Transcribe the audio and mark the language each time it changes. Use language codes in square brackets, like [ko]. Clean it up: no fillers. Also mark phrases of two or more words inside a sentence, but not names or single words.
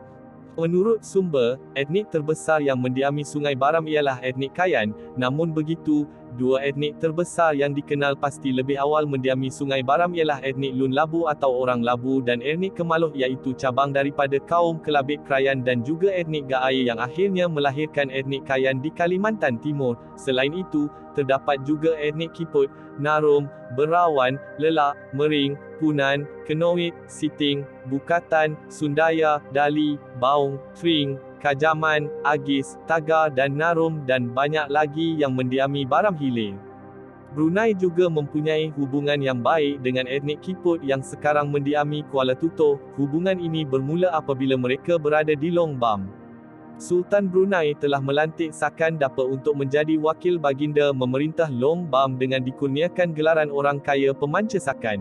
[ms] Menurut sumber, etnik terbesar yang mendiami Sungai Baram ialah etnik Kayan, namun begitu, dua etnik terbesar yang dikenal pasti lebih awal mendiami Sungai Baram ialah etnik Lun Labu atau orang Labu dan etnik Kemaluh iaitu cabang daripada kaum Kelabit Krayan dan juga etnik Gaai yang akhirnya melahirkan etnik Kayan di Kalimantan Timur. Selain itu, terdapat juga etnik Kiput, Narum, Berawan, Lelak, Mering, Punan, Kenoit, Siting, Bukatan, Sundaya, Dali, Baung, Tring, Kajaman, Agis, Tagar dan Narum dan banyak lagi yang mendiami Baram Hilir. Brunei juga mempunyai hubungan yang baik dengan etnik Kiput yang sekarang mendiami Kuala Tutuh. Hubungan ini bermula apabila mereka berada di Long Bam. Sultan Brunei telah melantik Sakan Dapa untuk menjadi wakil baginda memerintah Long Bam dengan dikurniakan gelaran orang kaya pemanca Sakan.